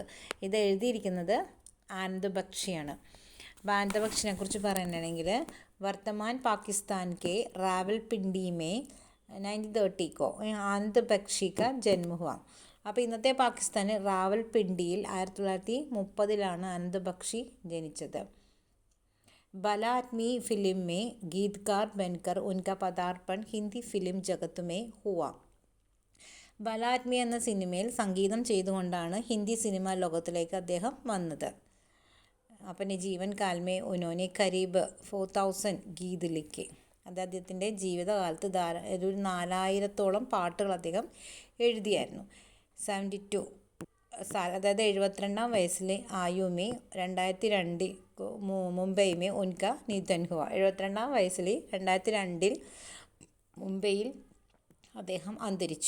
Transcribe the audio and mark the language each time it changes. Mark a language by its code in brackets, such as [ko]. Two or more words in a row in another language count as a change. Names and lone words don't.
[ml] ഇത് എഴുതിയിരിക്കുന്നത് ആനന്ദ് ബക്ഷിയാണ്. അപ്പോൾ ആനന്ദ് ബക്ഷിനെ കുറിച്ച് പറയുകയാണെങ്കിൽ [hi] वर्तमान पाकिस्तान के रावलपिंडी में 1930 को आनंद बक्शी का जन्म हुआ. [ml] അപ്പോൾ ഇന്നത്തെ പാകിസ്ഥാന് റാവൽപിണ്ടിയിൽ 1930 ആനന്ദ് ബക്ഷി ജനിച്ചത്. [hi] भला आदमी फिल्म में गीतकार बनकर उनका पदार्पण हिंदी फिल्म जगत में हुआ. [ml] भला आदमी എന്ന സിനിമയിൽ സംഗീതം ചെയ്തുകൊണ്ടാണ് ഹിന്ദി സിനിമാ ലോകത്തിലേക്ക് അദ്ദേഹം വന്നത്. [hi] अपने जीवन काल में उन्होंने करीब 4000 गीत लिखे. [ml] അത് അദ്ദേഹത്തിൻ്റെ ജീവിതകാലത്ത് ഒരു 4000-ഓളം പാട്ടുകൾ അദ്ദേഹം എഴുതിയായിരുന്നു. 72 അതായത് 72-ാം വയസ്സിൽ [hi] आयु में 2002 मुंबई में उनका निधन हुआ. [ml] 72-ാം വയസ്സിൽ 2002 മുംബൈയിൽ അദ്ദേഹം അന്തരിച്ചു.